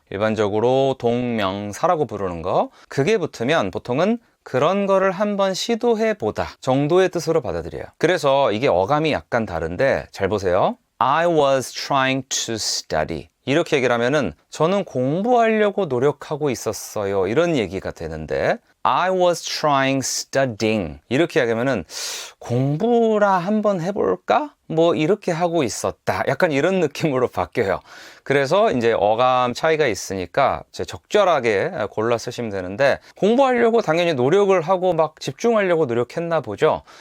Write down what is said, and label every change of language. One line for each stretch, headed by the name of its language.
Korean: 일반적으로 동명사라고 부르는 거. 그게 붙으면 보통은 그런 거를 한번 시도해보다 정도의 뜻으로 받아들여요. 그래서 이게 어감이 약간 다른데 잘 보세요.
English: I was trying to study.
Korean: 이렇게 얘기를 하면은 저는 공부하려고 노력하고 있었어요. 이런 얘기가 되는데
English: I was trying studying.
Korean: 이렇게 얘기하면은 공부라 한번 해볼까? 뭐 이렇게 하고 있었다. 약간 이런 느낌으로 바뀌어요. 그래서 이제 어감 차이가 있으니까 적절하게 골라 쓰시면 되는데 공부하려고 당연히 노력을 하고 막 집중하려고 노력했나 보죠.